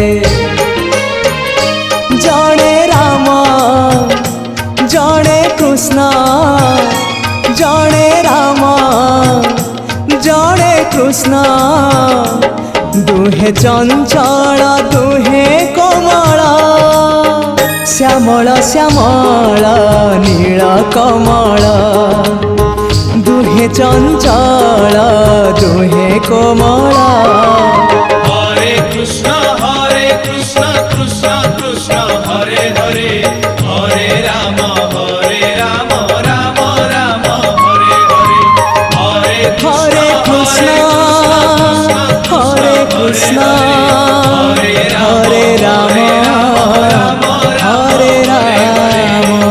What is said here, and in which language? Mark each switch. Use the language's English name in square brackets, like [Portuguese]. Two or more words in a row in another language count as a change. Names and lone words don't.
[Odia] ଜଣେ ରାମ ଜଣେ କୃଷ୍ଣ ଜଣେ ରାମ ଜଣେ କୃଷ୍ଣ ଦୁହେଁ ଚଞ୍ଚଳ ଦୁହେଁ କୋମଳ ଶ୍ୟାମଳ ଶ୍ୟାମଳ ନୀଳ କମଳ ଦୁହେଁ ଚଞ୍ଚଳ ଦୁହେଁ କୋମଳ [Sanskrit] हरे कृष्ण कृष्ण कृष्ण हरे हरे हरे राम राम राम हरे हरे हरे हरे कृष्ण हरे कृष्ण हरे राम हरे राम